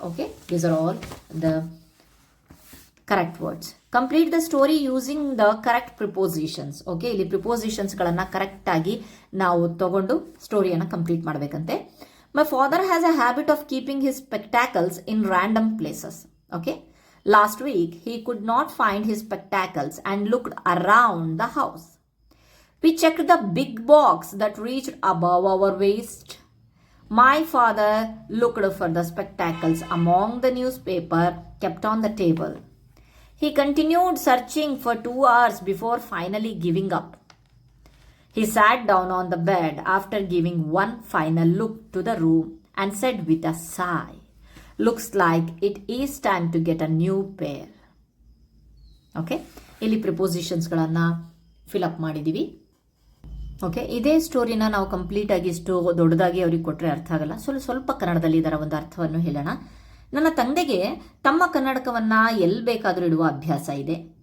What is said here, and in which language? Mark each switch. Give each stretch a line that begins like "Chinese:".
English: Okay, these are all the correct words. Complete the story using the correct prepositions.
Kannada: Okay, ಇಲ್ಲಿ ಪ್ರಿಪೋಸಿಷನ್ಸ್ಗಳನ್ನು ಕರೆಕ್ಟಾಗಿ ನಾವು ತಗೊಂಡು ಸ್ಟೋರಿಯನ್ನು complete ಮಾಡಬೇಕಂತೆ.
English: My father has a habit of keeping his spectacles in random places. Okay, last week he could not find his spectacles and looked around the house. We checked the big box that reached above our waist. My father looked for the spectacles among the newspaper kept on the table. He continued searching for 2 hours before finally giving up. He sat down on the bed after giving one final look to the room and said with a sigh, "Looks like it is time to get a new pair."
Kannada: Okay, ಇಲ್ಲಿ ಪ್ರಿಪೋಸಿಷನ್ಸ್ಗಳನ್ನು fill up ಮಾಡಿದ್ದೀವಿ. Okay, ಇದೇ ಸ್ಟೋರಿನ ನಾವು ಕಂಪ್ಲೀಟಾಗಿ ಇಷ್ಟು ದೊಡ್ಡದಾಗಿ ಅವ್ರಿಗೆ ಕೊಟ್ಟರೆ ಅರ್ಥ ಆಗಲ್ಲ. ಸ್ವಲ್ಪ ಕನ್ನಡದಲ್ಲಿ ಇದರ ಒಂದು ಅರ್ಥವನ್ನು ಹೇಳೋಣ. ನನ್ನ ತಂದೆಗೆ ತಮ್ಮ ಕನ್ನಡಕವನ್ನು ಎಲ್ಲಿ ಬೇಕಾದರೂ ಇಡುವ ಅಭ್ಯಾಸ ಇದೆ.